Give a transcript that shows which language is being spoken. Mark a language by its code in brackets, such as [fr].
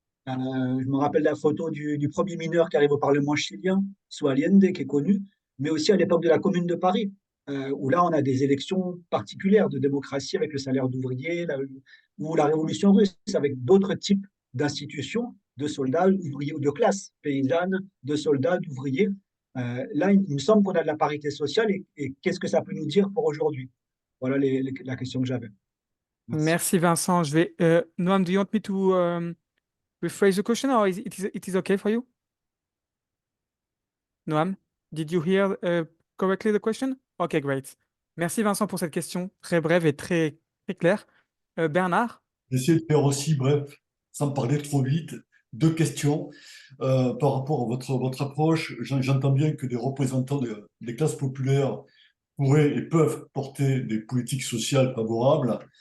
[fr] Je me rappelle la photo du premier mineur qui arrive au Parlement chilien, sous Allende, qui est connu, mais aussi à l'époque de la Commune de Paris, où là, on a des élections particulières de démocratie avec le salaire d'ouvrier, ou la Révolution russe, avec d'autres types d'institutions, de soldats, ouvriers ou de classes paysannes, de soldats, d'ouvriers. Là, il me semble qu'on a de la parité sociale et qu'est-ce que ça peut nous dire pour aujourd'hui? Voilà la question que j'avais. Merci. Merci Vincent. [en] Noam, do you want me to rephrase the question or it is okay for you? Noam, did you hear correctly the question? Okay, great. [fr] Merci Vincent pour cette question très brève et très claire. Bernard? J'essaie de faire aussi bref, sans parler trop vite. Deux questions. Par rapport à votre approche, j'entends bien que des représentants des classes populaires pourraient et peuvent porter des politiques sociales favorables.